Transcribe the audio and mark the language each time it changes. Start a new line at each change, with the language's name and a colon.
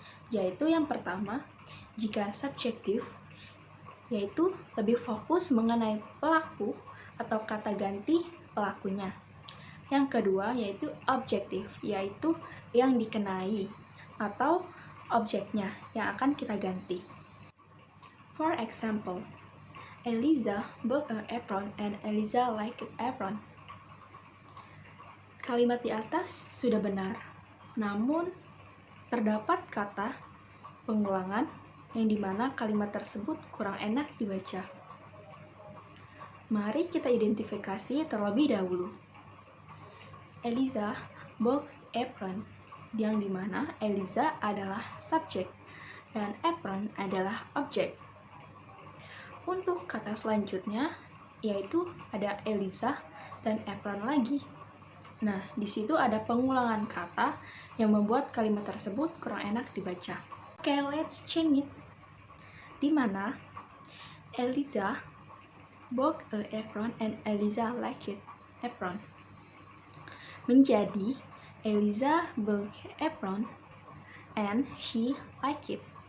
Indonesian: Yaitu yang pertama, jika subjektif, yaitu lebih fokus mengenai pelaku atau kata ganti pelakunya. Yang kedua yaitu objektif, yaitu yang dikenai atau objeknya yang akan kita ganti.
English: For example, Eliza bought an apron and Eliza liked apron.
Indonesian: Kalimat di atas sudah benar, namun terdapat kata pengulangan yang dimana kalimat tersebut kurang enak dibaca. Mari kita identifikasi terlebih dahulu.
English: Eliza bought apron,
Indonesian: yang dimana Eliza adalah subjek dan apron adalah objek. Untuk kata selanjutnya yaitu ada Eliza dan apron lagi. Nah, di situ ada pengulangan kata yang membuat kalimat tersebut kurang enak dibaca.
English: Oke, let's change it.
Indonesian: Di mana
English: Eliza bought a apron and Eliza liked it apron.
Indonesian: Menjadi
English: Eliza bought apron and she liked it.